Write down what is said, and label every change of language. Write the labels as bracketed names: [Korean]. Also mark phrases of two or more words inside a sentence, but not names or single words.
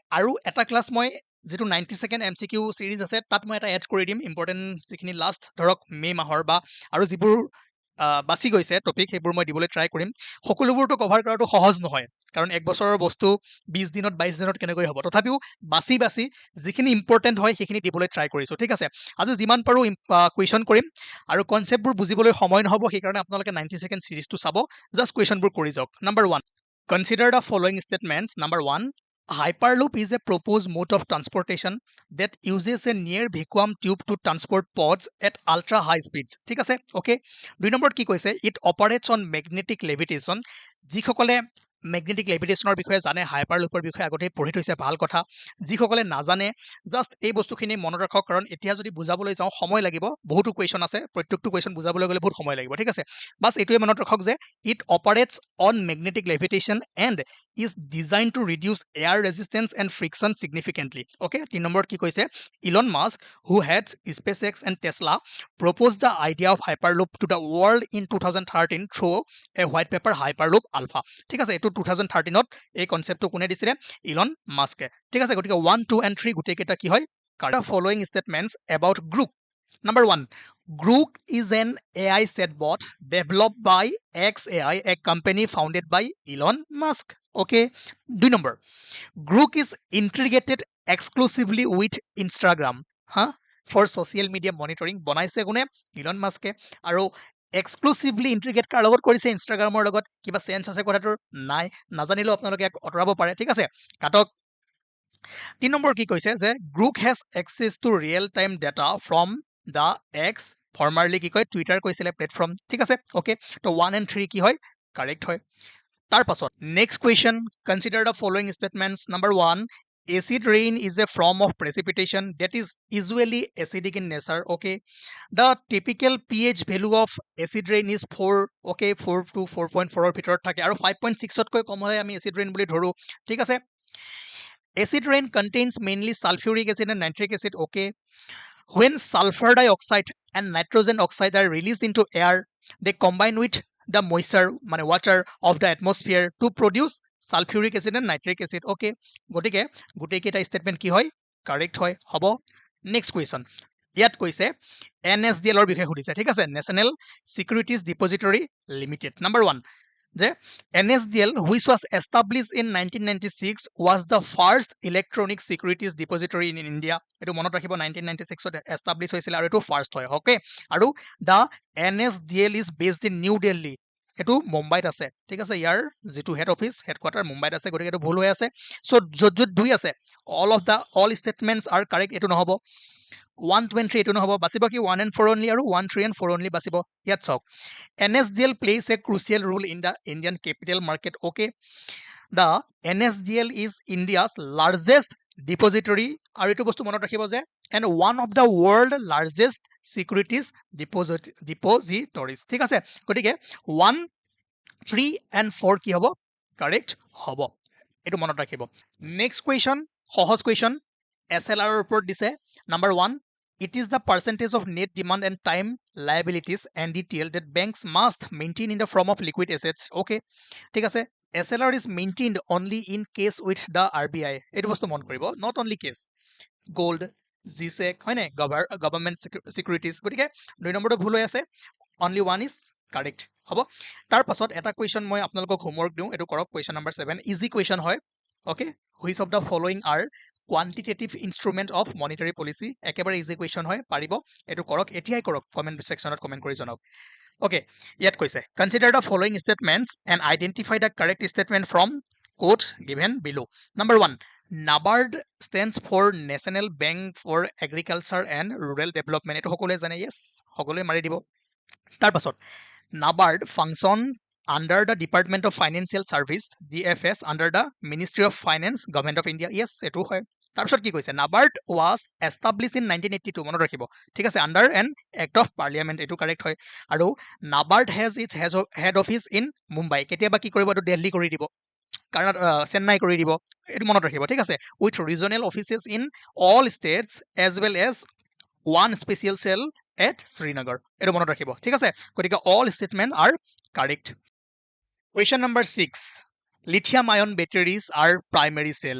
[Assamese] আৰু এটা ক্লাছ মই যিটো 90 MCQ চিৰিজ আছে তাত মই এটা এড কৰি দিম ইম্পৰ্টেণ্ট যিখিনি লাষ্ট ধৰক মে মাহৰ বা আৰু যিবোৰ বাছি গৈছে টপিক সেইবোৰ মই দিবলৈ ট্ৰাই কৰিম সকলোবোৰতো কভাৰ কৰাটো সহজ নহয় কাৰণ এক বছৰৰ বস্তু 20 দিনত 22 দিনত কেনেকৈ হ'ব তথাপিও বাছি যিখিনি ইম্পৰ্টেণ্ট হয় সেইখিনি দিবলৈ ট্ৰাই কৰিছোঁ ঠিক আছে আজি যিমান পাৰোঁ কুৱেশ্যন কৰিম আৰু কনচেপ্টবোৰ বুজিবলৈ সময় নহ'ব সেইকাৰণে আপোনালোকে 90 চিৰিজটো চাব জাষ্ট কুৱেশ্যনবোৰ কৰি যাওক নাম্বাৰ 1 [English] Consider the following statements. Number 1 Hyperloop is a proposed mode of transportation that uses a near vacuum tube to transport pods at ultra high speeds. [Assamese] ঠিক আছে ওকে 2 নম্বৰত কি কৈছে [English] It operates on magnetic levitation [Assamese] যিসকলে [English] magnetic levitation [Assamese] বিষয়ে জানে হাইপাৰলুপৰ বিষয়ে আগতেই পঢ়ি থৈছে ভাল কথা যিসকলে নাজানে জাষ্ট এই বস্তুখিনি মনত ৰাখক কাৰণ এতিয়া যদি বুজাবলৈ যাওঁ সময় লাগিব বহুতো কুৱেশ্যন আছে প্ৰত্যেকটো কুৱেশ্যন বুজাবলৈ গ'লে বহুত সময় লাগিব ঠিক আছে বাছ এইটোৱে মনত ৰাখক যে [English] it operates on magnetic levitation and is designed to reduce air resistance and friction significantly. Okay, [Assamese] 3 নম্বৰত কি কৈছে [English] Elon Musk, who heads SpaceX and Tesla, proposed the idea of Hyperloop to the world in 2013 through a white paper Hyperloop Alpha. [Assamese] ঠিক আছে এইটো 2013ত এই কনসেপ্টটো কোনে দিছিলে ইলন মাস্কে ঠিক আছে গতিকে 1 2 and 3 গোটেইকেইটা কি হয় [English] correct following statements about Grok. Number 1 Grok is an AI chatbot developed by XAI, a company founded by Elon Musk. Okay. 2 number Grok is integrated exclusively with Instagram for social media monitoring. [Assamese] বনাইছে কোনে ইলন মাস্কে আৰু [English] exclusively integrate [Assamese] কাৰ লগত কৰিছে ইনষ্টাগ্ৰামৰ লগত কিবা চেঞ্জ আছে কথাটোৰ নাই নাজানিলেও আপোনালোকে অতৰাব পাৰে ঠিক আছে কাটক 3 নম্বৰ কি কৈছে যে [English] Grok has access to real time data from the X formerly [Assamese] কি কয় টুইটাৰ কৈছিলে প্লেটফৰ্ম ঠিক আছে ওকে তো [English] 1 and 3 [Assamese] কি হয় কাৰেক্ট হয় তাৰ পাছত [English] next question consider the following statements number 1 acid rain is a form of precipitation that is usually acidic in nature okay the typical pH value of acid rain is 4 okay 4 to 4.4 [Assamese] ৰ ভিতৰত থাকে আৰু [English] 5.6 [Assamese] তকৈ কম হ'লে আমি [English] acid rain [Assamese] বুলি ধৰো ঠিক আছে [English] acid rain contains mainly sulfuric acid and nitric acid okay when sulfur dioxide and nitrogen oxide are released into air they combine with the moisture মানে water of the atmosphere to produce sulfuric acid and nitric acid okay [Assamese] গটিকে গোটেইকেইটা স্টেটমেন্ট কি হয় কাৰেক্ট হয় হ'ব [English] next question [Assamese] ইয়াত কৈছে NSDL ৰ বিষয়ে সুধিছে ঠিক আছে নেশ্যনেল সিকিউৰিটিজ ডিপজিটৰী লিমিটেড নাম্বাৰ 1 যে [English] NSDL which was established in 1996 was the first electronic securities depository in India [Assamese] এটো মনত ৰাখিব 1996 ত এস্টাবলিশ হৈছিল আৰু এটো ফাৰ্স্ট হয় ওকে আৰু [English] the NSDL is based in New Delhi [Assamese] এটো মুম্বাইত আছে ঠিক আছে ইয়াৰ যেটো [English] head office headquarter [Assamese] মুম্বাইত আছে গতিকে এটো ভুল হৈ আছে সো যত দুই আছে [English] all statements are correct [Assamese] এটো নহব [English] 1 2 and 3 [Assamese] এটো নহব বাছিব কি [English] 1 and 4 only আৰু 1 3 and 4 only [Assamese] বাছিব ইয়াত চাওক [English] NSDL plays a crucial role in the Indian capital market okay the NSDL is India's largest depository [Assamese] আৰু এটো বস্তু মনত ৰাখিব যে [English] and one of the world largest securities depositories [Assamese] ঠিক আছে গতিকে [English] 1 3 and 4 [Assamese] কি হ'ব কাৰেক্ট হ'ব এটো মনত ৰাখিব [English] next question [Assamese] সহজ কুৱেশ্যন SLR ৰ ওপৰত দিছে [English] নাম্বাৰ 1 It is the percentage of net demand and time liabilities NDTL that banks must maintain in the form of liquid assets. Okay. [Assamese] ঠিক আছে [English] SLR is maintained only in case with the RBI. [Assamese] এটো বস্তু মন কৰিব [English] not only case. [Assamese] Gold, GSEC হয় নাই [English] government securities [Assamese] গতিকে 2 নম্বৰটো ভুল হৈ আছে [English] only one is correct [Assamese] হ'ব তাৰ পাছত এটা কুৱেশ্যন মই আপোনালোকক হোমৱৰ্ক দিওঁ এটো কৰক [English] question number 7 easy question [Assamese] হয় [English] okay which of the following are quantitative instrument of monetary policy [Assamese] একেবাৰে [English] easy question [Assamese] হয় পাৰিব এটো কৰক এতিয়াই কৰক কমেন্ট সেকশনত কমেন্ট কৰি জনাওক okay ইয়াত কৈছে [English] consider the following statements and identify the correct statement from quotes given below number 1 NABARD stands for National Bank for Agriculture and Rural Development [Assamese] এটো সকলোৱে জানে [English] yes [Assamese] সকলোৱে মাৰি দিব তাৰ পাছত [English] NABARD function under the Department of Financial Service DFS under the Ministry of Finance Government of India yes [Assamese] এটো হয় তাৰপিছত কি কৈছে [English] NABARD was established in 1982 [Assamese] মনত ৰাখিব ঠিক আছে [English] under an act of parliament [Assamese] এটো কাৰেক্ট হয় আৰু [English] NABARD has its head office in Mumbai [Assamese] কেতিয়াবা কি কৰিব এটো দিল্লী কৰি দিব চেন্নাই কৰি দিব, এইটো মনত ৰাখিব ঠিক আছে। [English] with regional offices in all states as well as one special cell at Srinagar, [Assamese] এইটো মনত ৰাখিব ঠিক আছে। [English] গতিকে all statement are correct. question number 6, lithium ion batteries are primary cells.